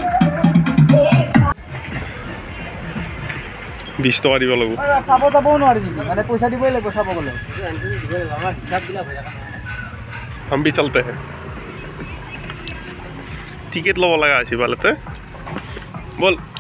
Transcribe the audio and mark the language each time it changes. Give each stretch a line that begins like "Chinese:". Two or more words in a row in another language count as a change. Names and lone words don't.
Assamese: 20 টকা দিব লাগিব চাব যাবও নোৱাৰি মানে পইচা দিবই লাগিব চাব গ'লে
Hindi: हम भी चलते हैं टिकट लो लगा अच्छी बात है बोल